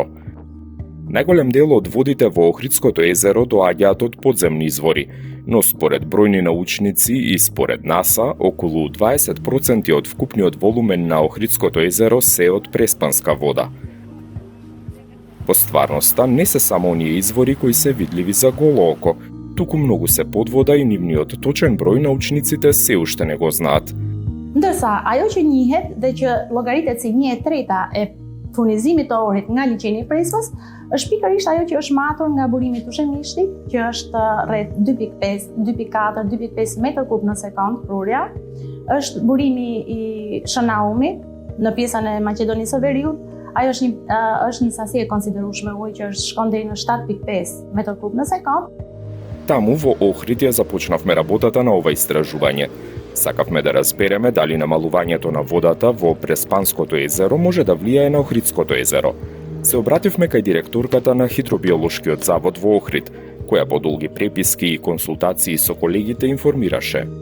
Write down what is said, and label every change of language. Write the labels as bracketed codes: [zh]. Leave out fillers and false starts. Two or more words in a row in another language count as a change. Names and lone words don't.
[mk] Најголем дел од водите во Охридското езеро доаѓаат од подземни извори, но според бројни научници и според НАСА, околу 20% од вкупниот волумен на Охридското езеро се од преспанска вода. Во стварноста не се само оние извори кои се видливи за голо око, туку многу се под вода и нивниот точен број научниците се уште не го знаат. [sq] Ndërsa ajo që njihet dhe që llogaritet si 1/3 e furnizimit të orit nga liçeni i Prespas është pikërisht ajo që është matur nga burimi i tushemishtit, që është rreth 2.5, 2.4, 2.5 metër kub në sekond prurja. Është burimi i Shënaumit në pjesën e Maqedonisë së Veriut. Ajo është një sasi e konsiderueshme ujë që shkon deri në 7.5 metër kub në sekond. [mk] Таму во Охрид ја започнавме работата на ова истражување. Сакавме да разбереме дали намалувањето на водата во Преспанското езеро може да влијае на Охридското езеро. Се обративме кај директорката на Хидробиолошкиот завод во Охрид, која по долги преписки и консултации со колегите информираше.